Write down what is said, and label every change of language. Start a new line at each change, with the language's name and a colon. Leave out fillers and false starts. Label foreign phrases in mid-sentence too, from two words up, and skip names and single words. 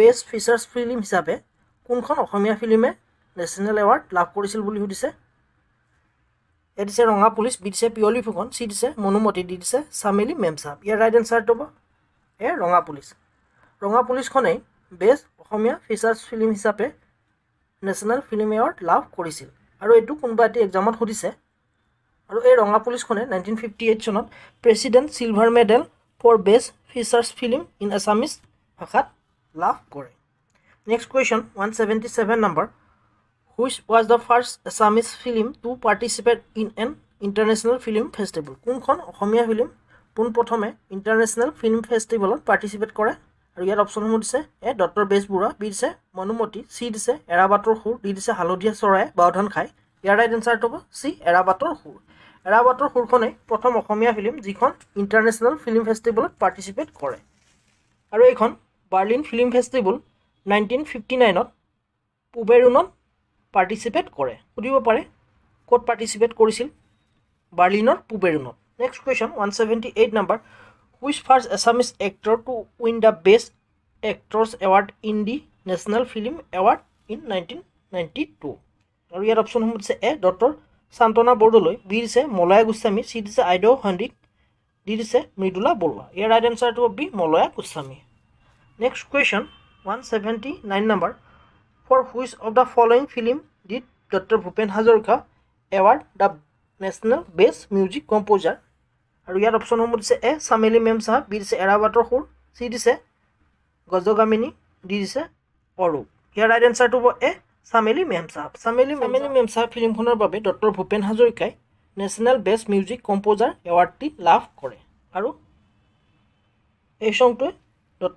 English: best features film
Assamese: হিচাপে কোনখন অসমীয়া ফিল্মে
English: national award
Assamese: লাভ কৰিছিল বুলি সুধিছে এ দিছে ৰঙা পুলিচ বি দিছে পিয়লি ফুকন চি দিছে মনুমতি ডি দিছে চামেলি মেমচাহাব ইয়াৰ
English: right answerটো
Assamese: হ'ব এ ৰঙা পুলিচখনেই বেষ্ট অসমীয়া
English: features film
Assamese: হিচাপে
English: national film award
Assamese: লাভ কৰিছিল আৰু এইটো কোনোবা এটি এক্সামত সুধিছে আৰু এই ৰঙা পুলিচখনে 1958 চনত
English: President Silver Medal for best features film in Assamese
Assamese: ভাষাত লাভ কৰে
English: next question
Assamese: 177 নম্বৰ
English: which was the first Assamese film to participate in an international film festival
Assamese: কোনখন অসমীয়া ফিল্ম পোনপ্ৰথমে
English: international film festivalত participate
Assamese: কৰে আৰু ইয়াৰ অপশ্যনসমূহ দিছে এ ডক্টৰ বেজবৰুৱা বি দিছে মনুমতি চি দিছে এৰাবাটৰ সুৰ ডি দিছে হালধীয়া চৰাই বাওধান খাই ইয়াৰ
English: right answerটো
Assamese: হ'ব চি এৰাবাটৰ সুৰখনেই প্ৰথম অসমীয়া ফিল্ম যিখন
English: international film festivalত participate
Assamese: কৰে আৰু এইখন বাৰ্লিন ফিল্ম ফেষ্টিভেল 1959ত পুবেৰুনত পাৰ্টিচিপেট কৰে সুধিব পাৰে ক'ত পাৰ্টিচিপেট কৰিছিল বাৰ্লিনৰ পুবেৰুনত
English: next question
Assamese: 178 নম্বৰ
English: which first Assamese actor to win the best actors award in the national film award in 1992
Assamese: আৰু ইয়াৰ অপশ্যনসমূহ দিছে এ ডক্টৰ শান্তনা বৰদলৈ বি দিছে মলয়া গোস্বামী চি দিছে আইদেউ সন্দিক ডি দিছে মৃদুলা বৰুৱা ইয়াৰ
English: right answerটো
Assamese: হ'ব বি মলয়া গোস্বামী
English: next question
Assamese: 179 নম্বৰ
English: for which of the following film did Dr. Bhupen Hazarika award the national best music composer
Assamese: আৰু ইয়াৰ অপশ্যনসমূহ দিছে এ চামেলি মেমচাহাব বি দিছে এৰাবাটৰ সুৰ চি দিছে গজগামিনী ডি দিছে অৰূপ ইয়াৰ
English: right answerটো
Assamese: হ'ব এ চামেলি মেমচাহাব ফিল্মখনৰ বাবে ডক্টৰ ভূপেন হাজৰিকাই
English: national best music composer awardটি
Assamese: লাভ কৰে আৰু এই সংটোৱে ডক্টৰ